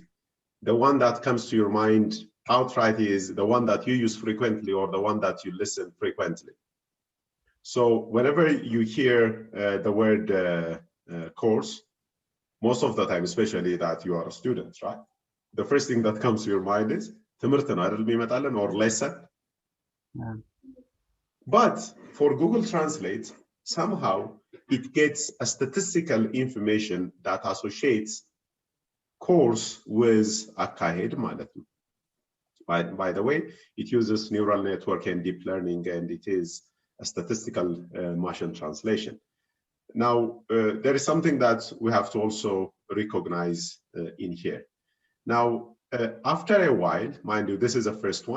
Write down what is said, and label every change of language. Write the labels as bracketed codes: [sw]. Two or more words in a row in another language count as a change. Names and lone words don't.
[en] The one that comes to your mind outright is the one that you use frequently or the one that you listen frequently. So whenever you hear the word course, most of the time, especially that you are a student, right? The first thing that comes to your mind is [am] ትምህርት ነው አይደል የሚመጣልን [en] or lesson. Yeah. But for Google Translate, somehow it gets a statistical information that associates course with [am] አካሄድ ማለት ነው. [en] By the way, it uses neural network and deep learning, and it is a statistical machine translation. Now, there is something that we have to also recognize in here. Now, after a while, mind you, this is the first one.